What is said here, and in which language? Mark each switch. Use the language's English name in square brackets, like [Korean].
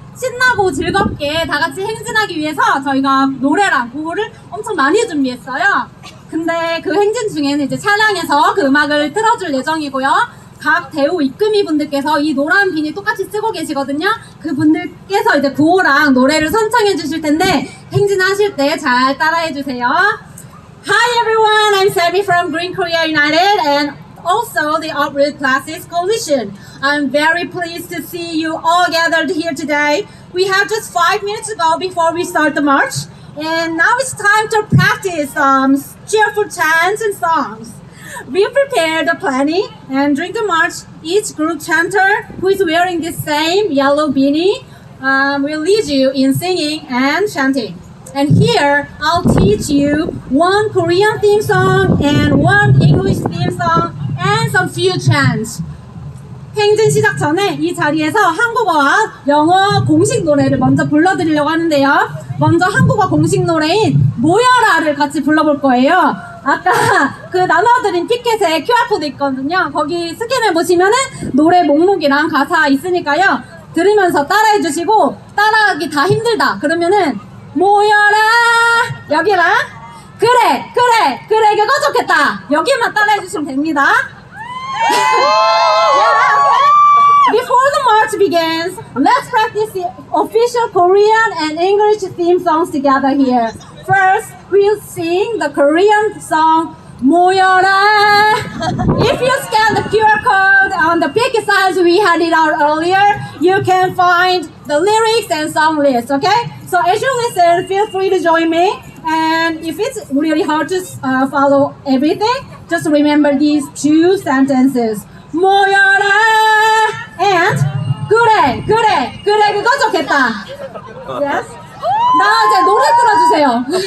[Korean] 신나고 즐겁게 다 같이 행진하기 위해서 저희가 노래랑 구호를 엄청 많이 준비했어요. 근데 그 행진 중에는 이제 차량에서 그 음악을 틀어줄 예정이고요. 각 대우 입금이 분들께서 이 노란 비니 똑같이 쓰고 계시거든요. 그 분들께서 이제 구호랑 노래를 선창해 주실 텐데 행진하실 때 잘 따라해 주세요. [English] Hi everyone, I'm Sammy from Green Korea United and also the Upward Plastics Coalition. I'm very pleased to see you all gathered here today. We have just 5 minutes to go before we start the march. And now it's time to practice cheerful chants and songs. We prepared the planning and during the march, each group chanter who is wearing this same yellow beanie will lead you in singing and chanting. And here, I'll teach you one Korean theme song and one English theme song and some few chants. [Korean] 행진 시작 전에 이 자리에서 한국어와 영어 공식 노래를 먼저 불러드리려고 하는데요. 먼저 한국어 공식 노래인 모여라를 같이 불러볼 거예요. 아까 그 나눠드린 티켓에 QR코드 있거든요. 거기 스캔해보시면은 노래 목록이랑 가사 있으니까요. 들으면서 따라해주시고 따라하기 다 힘들다 그러면은 모여라 여기랑 그래 그거 좋겠다 여기만 따라해주시면 됩니다. [English] Before the march begins, let's practice the official Korean and English theme songs together here. First, we'll sing the Korean song 모여라. If you scan the QR code on the picket signs we had it out earlier, you can find the lyrics and song list, okay? So as you listen, feel free to join me. And if it's really hard to follow everything, just remember these two sentences. [Korean] 모여라 and 그래 그거 좋겠다. [English] Yes? [Korean] 나 이제 노래 틀어주세요.